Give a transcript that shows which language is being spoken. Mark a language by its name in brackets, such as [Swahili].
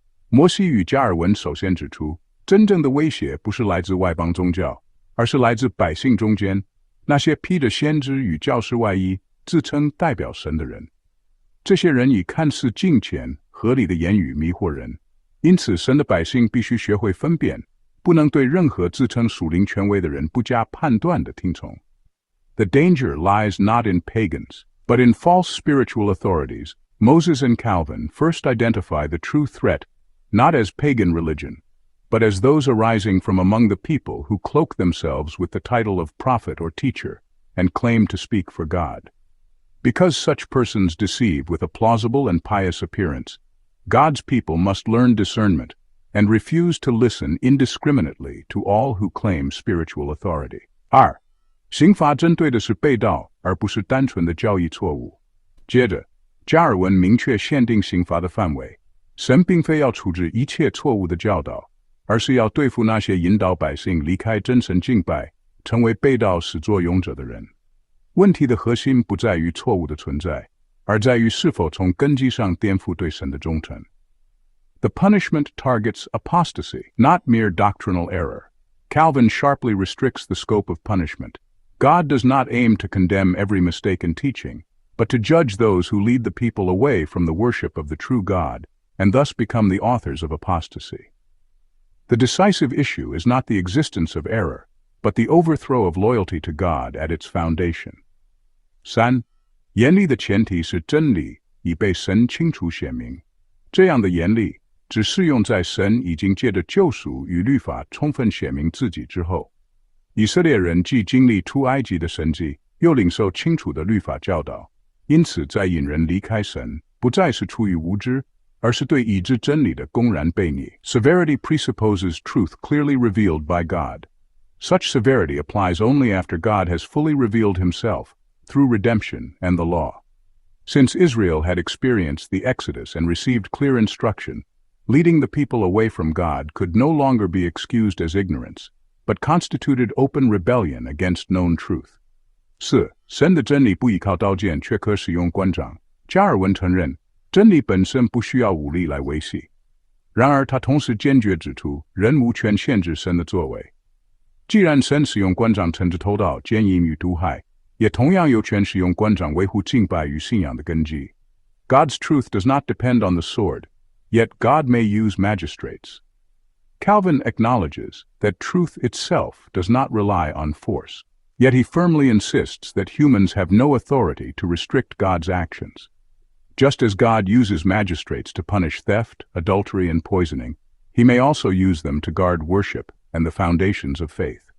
[Chinese] 摩西与加尔文首先指出，真正的威胁不是来自外邦宗教，而是来自百姓中间那些披着先知与教师外衣，自称代表神的人。这些人以看似敬虔、合理的言语迷惑人，因此神的百姓必须学会分辨，不能对任何自称属灵权威的人不加判断地听从。 [English] The danger lies not in pagans, but in false spiritual authorities. Moses and Calvin first identify the true threat not as pagan religion, but as those arising from among the people who cloak themselves with the title of prophet or teacher and claim to speak for God. Because such persons deceive with a plausible and pious appearance, God's people must learn discernment and refuse to listen indiscriminately to all who claim spiritual authority. [Chinese] 二、刑罚针对的是被盗，而不是单纯的教义错误。接着，加尔文明确限定刑罚的范围，神并非要处置一切错误的教导，而是要对付那些引导百姓离开真神敬拜，成为被盗始作俑者的人。问题的核心不在于错误的存在，而在于是否从根基上颠覆对神的忠诚。 [English] The punishment targets apostasy, not mere doctrinal error. Calvin sharply restricts the scope of punishment. God does not aim to condemn every mistaken teaching, but to judge those who lead the people away from the worship of the true God, and thus become the authors of apostasy. The decisive issue is not the existence of error, but the overthrow of loyalty to God at its foundation. [Chinese] 三、严厉的前提是真理已被神清楚显明。这样的严厉只适用在神已经借着救赎与律法充分显明自己之后。以色列人既经历出埃及的神迹，又领受清楚的律法教导，因此在引人离开神，不再是出于无知，而是对已知真理的公然悖逆。 [English] Severity presupposes truth clearly revealed by God. Such severity applies only after God has fully revealed himself through redemption and the law. Since Israel had experienced the Exodus and received clear instruction, leading the people away from God could no longer be excused as ignorance, but constituted open rebellion against known truth. [Chinese] 四、神的真理不依靠刀剑，却可使用官杖。加尔文承认，真理本身不需要武力来维系。然而他同时坚决指出，人无权限制神的作为。既然神使用官杖惩治偷盗、奸淫与毒害，也同样有权使用官杖维护敬拜与信仰的根基。 [English] God's truth does not depend on the sword, yet God may use magistrates. Calvin acknowledges that truth itself does not rely on force, yet he firmly insists that humans have no authority to restrict God's actions. Just as God uses magistrates to punish theft, adultery, and poisoning, he may also use them to guard worship and the foundations of faith.